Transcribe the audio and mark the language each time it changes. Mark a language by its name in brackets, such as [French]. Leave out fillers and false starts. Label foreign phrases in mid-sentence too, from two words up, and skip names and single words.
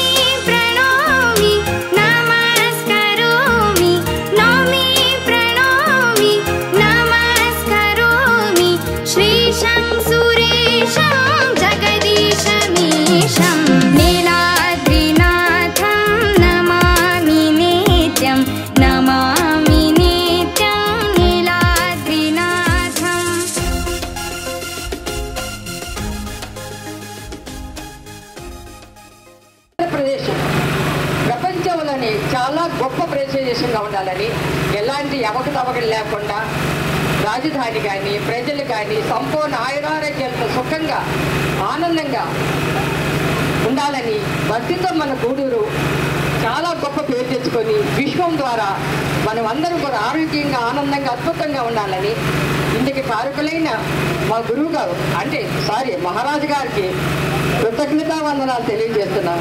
[Sanskrit] प्रणोमि नमस्करोमि नौमि प्रणोमि नमस्करोमि श्रीशं सुरेशं जगदीशमीशं नीलाद्रिनाथं नमामि नित्यं नमामि नित्यं नीलाद्रिनाथं. [Telugu] ప్రదేశం ప్రపంచంలోని చాలా గొప్ప ప్రదేశంగా ఉండాలని ఎలాంటి అవకతవకలు లేకుండా రాజధాని కానీ ప్రజలు కానీ సంపూర్ణ ఆయురారోగ్యాలతో సుఖంగా ఆనందంగా ఉండాలని భక్తితో మన గూడూరు చాలా గొప్ప పేరు తెచ్చుకొని విశ్వం ద్వారా మనం అందరం కూడా ఆరోగ్యంగా ఆనందంగా అద్భుతంగా ఉండాలని ఇందుకు కారకులైన మా గురువు గారు మహారాజు గారికి కృతజ్ఞతావందనాలు తెలియజేస్తున్నాను.